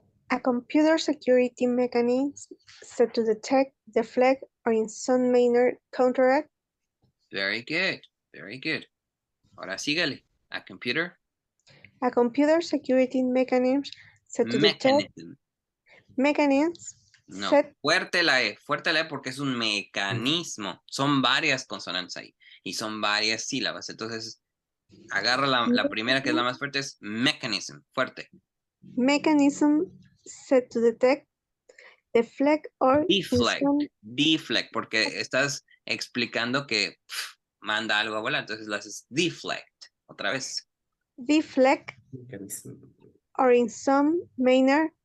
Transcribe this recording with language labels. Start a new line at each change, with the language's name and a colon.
English: A computer security mechanism set to detect, deflect, or in some manner counteract. Very good. Very good.
Spanish: Ahora sígale.
English: A computer. A computer security mechanism set to detect. Mechanism.
Spanish: No,
English: set.
Spanish: fuerte la E porque es un mecanismo. Son varias consonantes ahí y son varias sílabas. Entonces, agarra la primera que es la más fuerte, es mechanism, fuerte.
English: Mechanism set to detect, deflect, or
Spanish: deflect, porque estás explicando que manda algo a volar. Entonces lo haces deflect. Otra vez.
English: deflect, Mechanism. or in some manner,